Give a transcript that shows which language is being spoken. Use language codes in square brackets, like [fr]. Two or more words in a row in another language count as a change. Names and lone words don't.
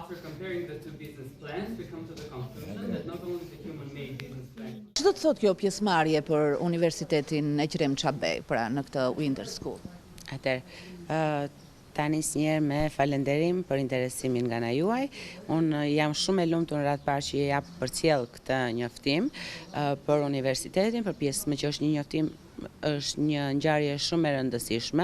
[en] after comparing the two business plans, we come to the conclusion that not only the human-made business plan. [sq] Ç'do të thotë kjo pjesëmarrje për Universitetin Ekrem Çabej, pra në këtë Winter School? Ta nis njerë me falenderim për interesimin nga na juaj. Unë jam shumë e lumtur në radhë parë që jap përcjell këtë njoftim për universitetin, për pjesë me që është një njoftim, është një ngjarje shumë e rëndësishme.